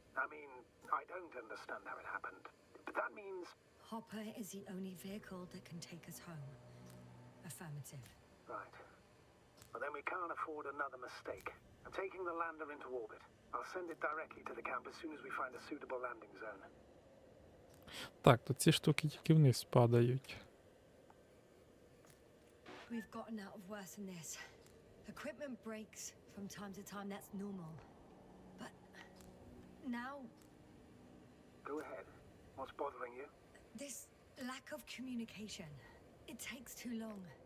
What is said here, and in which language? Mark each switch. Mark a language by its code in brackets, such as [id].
[en] I mean, I don't understand how it happened. But that means... Hopper is the only vehicle that can take us home. Affirmative. Right. Well, then we can't afford another mistake. I'm taking the lander into orbit. I'll send it directly to the camp as soon as we find a suitable landing zone. [uk] Так, то ці штуки тільки вниз падають. [en] We've gotten out of worse than this. Equipment breaks from time to time, that's normal. But now, Go ahead. What's bothering you? this lack of communication. It takes too long.